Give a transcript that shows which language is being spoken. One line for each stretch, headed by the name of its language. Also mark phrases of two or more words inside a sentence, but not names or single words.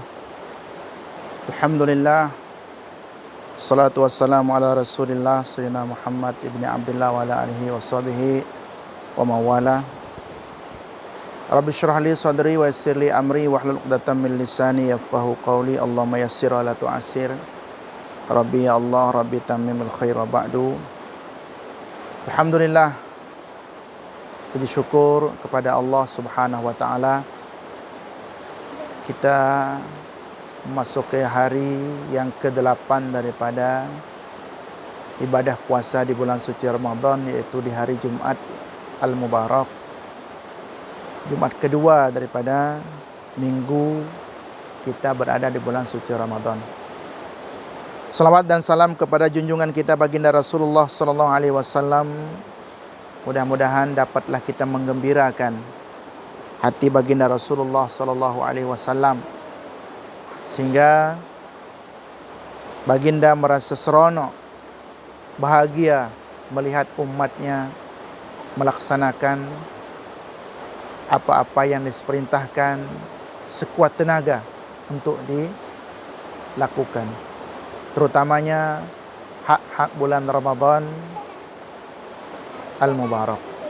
Arabic: Alhamdulillah. الصلاة والسلام على رسول الله سيدنا محمد ابن عبد الله وعلى آله وصحبه ومن والاه. رب اشرح لي صدري ويسر لي أمري واحلل عقدة من لساني يفقهوا قولي. اللهم يسر ولا تعسر. رب يا الله، رب تمم الخير وبعد.
Malay: Alhamdulillah, puji syukur kepada Allah
Arabic: سبحانه وتعالى.
Malay: Kita memasuki hari yang ke-8 daripada ibadah puasa di bulan suci Ramadan, yaitu di hari Jumat Al-Mubarak, Jumat kedua daripada minggu kita berada di bulan suci Ramadan. Salawat dan salam kepada junjungan kita baginda Rasulullah
Arabic: صلى الله عليه وسلم.
Malay: Mudah-mudahan dapatlah kita menggembirakan hati baginda Rasulullah
Arabic: صلى الله عليه وسلم,
Malay: sehingga baginda merasa seronok, bahagia melihat umatnya melaksanakan apa-apa yang diperintahkan sekuat tenaga untuk dilakukan, terutamanya hak-hak bulan Ramadan Al-Mubarak.